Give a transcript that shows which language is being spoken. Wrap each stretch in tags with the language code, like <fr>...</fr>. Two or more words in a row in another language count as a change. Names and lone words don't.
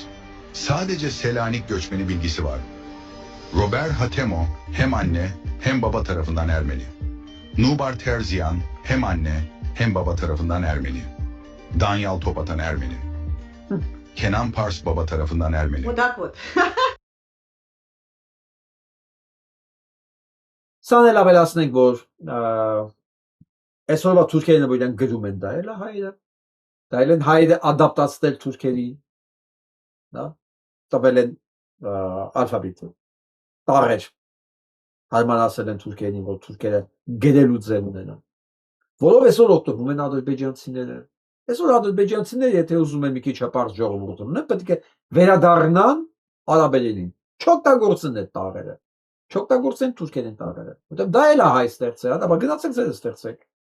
<tr>Sadece Selanik göçmeni bilgisi var. Robert Hatemo hem anne hem baba tarafından Ermeni. Nubar Terzian hem anne hem baba tarafından Ermeni. Danyal Topatan Ermeni. Kenan Pars baba tarafından Ermeni.</tr> <hy>Սան էլ ավելացնենք, որ այսօրվա թուրքերն որ իրեն գրում են դա էլ հայերը, դա էլ են հայերը ադապտացնել թուրքերին, դա տվել են ալֆաբետը, տառեր, հարմարացել են թուրքերին, որ թուրքերը գրելու ձև ունենան, որով այսօր օգտվում են ադրբեջանցիները, այսօր ադրբեջանցիները եթե ուզում են մի քիչ հպարտ ժողովուրդ ունենան, պետք է վերադառնան արաբերենին, չօգտագործեն այդ տառերը, չօգտագործեն թուրքերեն տառերը, որտեղ դա էլ է հայ ստեղծել, դա գնացեք ձեր ստեղծեք։</hy>